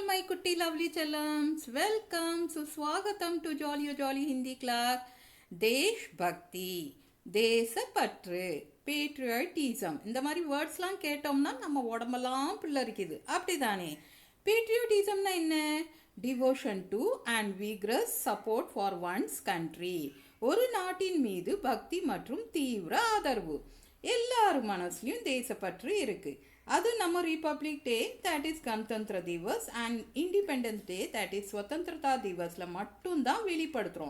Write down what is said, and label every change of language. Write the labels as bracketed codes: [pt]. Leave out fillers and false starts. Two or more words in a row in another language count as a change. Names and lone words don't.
[en] कुट्टी लवली चलम्स वेलकम सुस्वागतम to jolly jolly Hindi class தேஷ்பக்தி தேசப்பற்று பேட்ரியாட்டிசம் இந்த [ta] மாதிரி வேர்ட்ஸ்லாம் கேட்டோம்னா நம்ம உடம்பெல்லாம் பிள்ளரிக்குது அப்படிதானே பேட்ரியாட்டிசம்னா என்ன [en] devotion to and vigorous support for one's country [ta] ஒரு நாட்டின் மீது பக்தி மற்றும் தீவிர ஆதரவு எல்லாரும் மனசுலையும் தேசப்பற்று இருக்கு அது நம்ம [en] Republic Day that is [hi] गणतंत्र दिवस [en] and Independence Day that is [hi] स्वतंत्रता दिवस [ta] மட்டும்தான் வெளிப்படுத்துகிறோம்.